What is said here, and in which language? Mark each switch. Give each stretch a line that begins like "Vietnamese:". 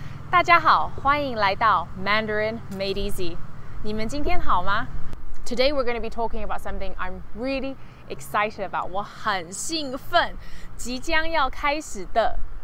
Chinese: 大家好，欢迎来到 Mandarin MadeEZ。你们今天好吗？
English: Today we're going to be talking about something I'm really excited about.
Chinese: 我很兴奋，即将要开始的。